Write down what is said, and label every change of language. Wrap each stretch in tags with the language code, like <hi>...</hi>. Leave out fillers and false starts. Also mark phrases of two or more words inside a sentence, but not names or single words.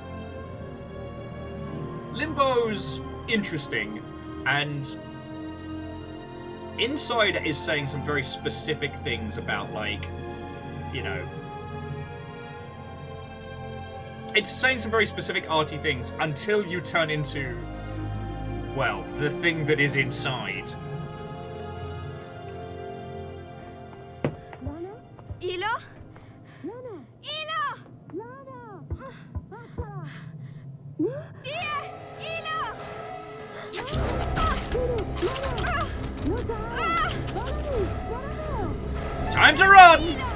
<en>Limbo's interesting, and Inside is saying some very specific things about, like, you know, it's saying some very specific arty things until you turn into, well, the thing that is inside. Lana? Ila? Lana? Ila! Lana! Time to run!</en>